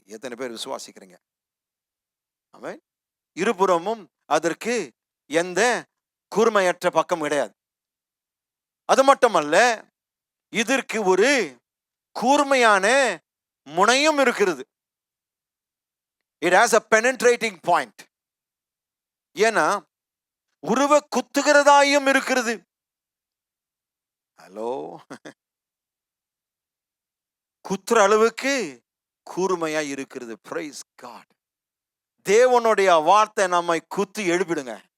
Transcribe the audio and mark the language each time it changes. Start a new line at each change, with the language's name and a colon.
Tamil: எத்தனை பேர் விசுவாசிக்கிறீங்க? ஆமென். இருபுறமும் அதற்கு எந்த கூர்மையற்ற பக்கம் கிடையாது. அது மட்டுமல்ல, இதற்கு ஒரு கூர்மையான முனையும் இருக்கிறது.
English: It has a penetrating point.
Tamil: ஏன்னா உருவ குத்துகிறதாயும் இருக்கிறது. ஹலோ, குத்துற அளவுக்கு கூர்மையா இருக்கிறது. Price God. தேவனுடைய வார்த்தை நம்மை குத்தி எழுப்பிடுங்க.